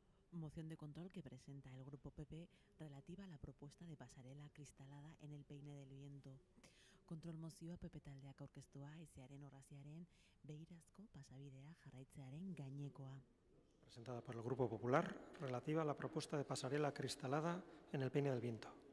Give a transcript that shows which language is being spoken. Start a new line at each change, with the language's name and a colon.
Spanish: Moción de control que presenta el Grupo PP relativa a la propuesta de pasarela cristalada en el Peine del Viento.
Basque: Kontrol mozioa PP taldeak aurkeztua haizearen orraziaren beirazko pasabidea jarraitzearen gainekoa.
Spanish: Presentada por el Grupo Popular relativa a la propuesta de pasarela cristalada en el Peine del Viento.